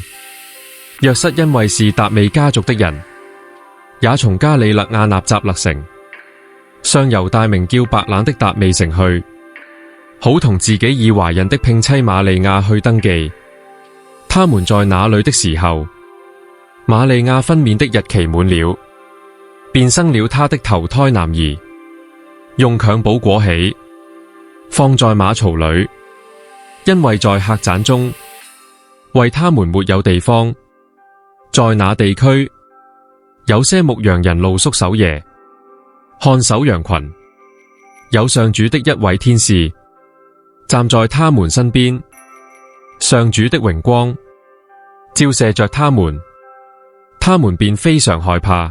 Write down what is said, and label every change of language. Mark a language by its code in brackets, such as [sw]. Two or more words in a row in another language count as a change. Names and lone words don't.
[zh] 若瑟因為是達味家族的人，也從加里肋亞納匝勒城上猶大名叫白冷的達味城去，好同自己已懷孕的聘妻瑪利亞去登記。他們在那裏的時候，瑪利亞分娩的日期滿了，便生了他的頭胎男兒，用襁褓裹起，放在馬槽裏，因為在客棧中為他們沒有地方。在那地區，有些牧羊人露宿守夜，看守羊群，有上主的一位天使站在他們身邊，上主的榮光照射着他們，他們便非常害怕。